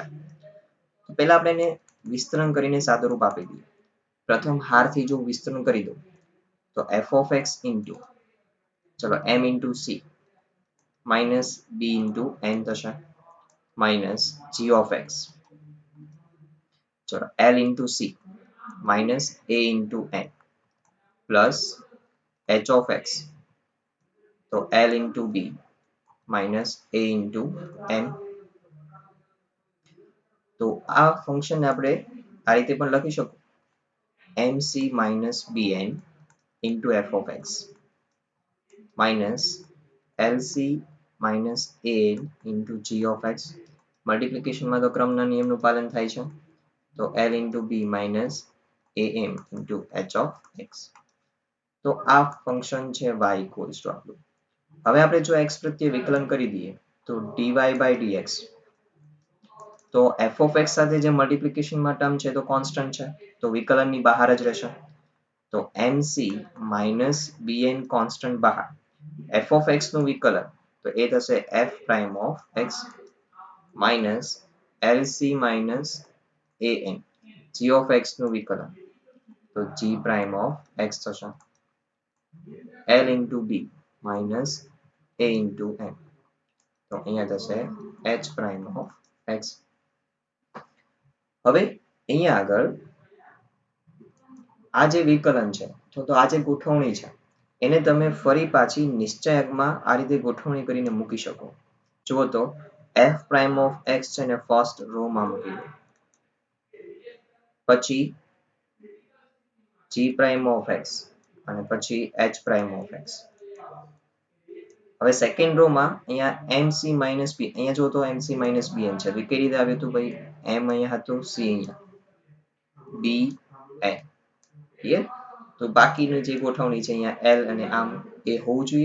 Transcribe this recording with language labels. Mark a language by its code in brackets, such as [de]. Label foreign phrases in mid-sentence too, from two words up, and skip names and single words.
[gu] તો પહેલા આપણે એને વિસ્તરણ કરીને સાદુરૂપ આપી દઈએ. પ્રથમ હારથી જો વિસ્તરણ કરી દઉં તો [en] f of x into [gu] ચલો [en] m into c minus b into n [gu] થશે [en] minus g of x [gu] ચલો [en] l into c minus a into n plus h of x [gu] તો [en] l into b minus a into n. [gu] તો આ ફંક્શન આપણે આ રીતે પણ લખી શકું [en] mc minus bn into f of x minus lc minus an into g of x. [gu] મલ્ટીપ્લિકેશનમાં તો ક્રમના નિયમનું પાલન થાય છે તો [en] l into b minus am into h of x. [gu] તો આ ફંક્શન છે [en] y equals to [gu] આપણું. હવે આપણે જો x પ્રત્યે વિકલન કરી દઈએ તો [en] dy by dx [gu] તો [en] f of x [gu] સાથે જે મલ્ટીપ્લિકેશનમાં ટર્મ છે તો કોન્સ્ટન્ટ છે તો વિકલનની બહાર જ રહેશે. તો [en] mc minus bn [gu] કોન્સ્ટન્ટ બહાર [en] f of x [gu] નું વિકલન તો એ થશે [en] f prime of x minus lc minus an g of x [gu] નું વિકલન તો [en] g prime of x [gu] થશે [en] l into b minus a into n [gu] તો અહીંયા થશે [en] h prime of x. [gu] હવે અહીંયા આગળ આ જે વિકલન છે તો આ જે ગોઠવણી છે એને તમે ફરી પાછી નિશ્ચયકમાં આ રીતે ગોઠવણી કરીને મૂકી શકો. જુઓ તો [en] f prime of x [gu] છે ને [en] first row [gu] માં મૂકી દો પછી [en] g prime of x [gu] અને પછી [en] h prime of x. [gu] હવે [en] second row [gu] માં અહીંયા [en] mc minus b [gu] અહીંયા જો તો [en] mc minus bn [gu] છે તો કઈ રીતે આવ્યું હતું ભાઈ m અહીંયા હતું c અહીંયા [en] b n [gu] ક્લિયર. તો બાકીની જે ગોઠવણી છે અહીંયા l અને આમ એ હોવું જોઈએ.